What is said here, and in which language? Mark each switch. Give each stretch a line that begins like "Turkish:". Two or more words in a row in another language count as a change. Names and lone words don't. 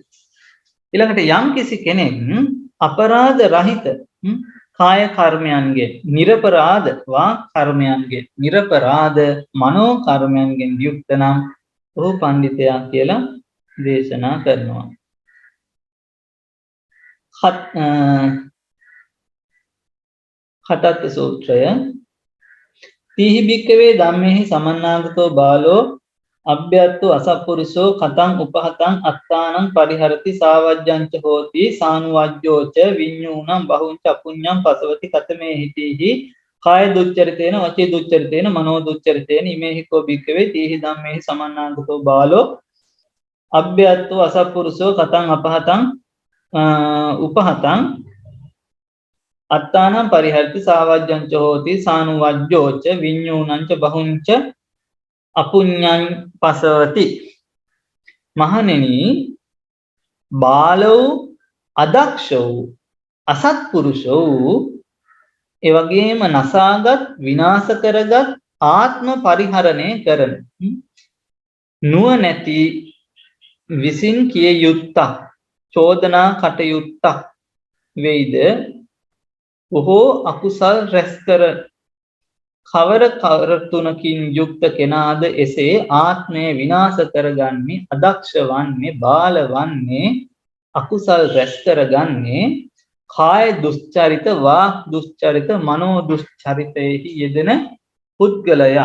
Sinhala: ඊළඟට යම් කිසි කෙනෙක් අපරාධ රහිත කාය කර්මයන්ගෙන් නිර්පරාධ වාක් කර්මයන්ගෙන් නිර්පරාධ මනෝ කර්මයන්ගෙන් යුක්ත නම් ඔහු පඬිතයා කියලා දේශනා කරනවා.
Pali: කටත්ත සූත්‍රය තීහි භික්කවේ ධම්මේහි සමන්නාගතෝ බාලෝ අභ්‍යත්තෝ අසප්පුරිසෝ කතං උපහතං අත්තානං පරිහරති සාවජ්ජංච හෝති සානුවජ්ජෝච විඤ්ඤූණං බහුංච අපුඤ්ඤං පසවති කතමේ හිතීහි කාය දුච්චරිතේන වචී දුච්චරිතේන මනෝ දුච්චරිතේන ඉමේහි කෝ භික්කවේ තීහි ධම්මේහි සමන්නාගතෝ බාලෝ අභ්‍යත්තෝ අසප්පුරිසෝ කතං අපහතං උපහතං අත්තානං පරිහරති සාවජ්ජංච හෝති සානුවජ්ජෝච විඤ්ඤූණං බහුංච අපුඤ්ඤං පසවති.
Sinhala: මහණෙනි බාලෝ අදක්ෂෝ අසත්පුරුෂෝ ඒ වගේම නසාගත් විනාශ කරගත් ආත්ම පරිහරණය කරන නුවණැති විසින් කිය යුත්තක් චෝදනා කටයුත්තක් වෙයිද බොහෝ අකුසල් රැස් කර කවර තුනකින් යුක්ත කෙනාද එසේ ආත්මය විනාශ කරගන්නේ අදක්ෂ වන්නේ බාල වන්නේ අකුසල් රැස් කරගන්නේ කාය දුස්චරිත වාක් දුස්චරිත මනෝ දුස්චරිතයෙහි යෙදෙන පුද්ගලයා.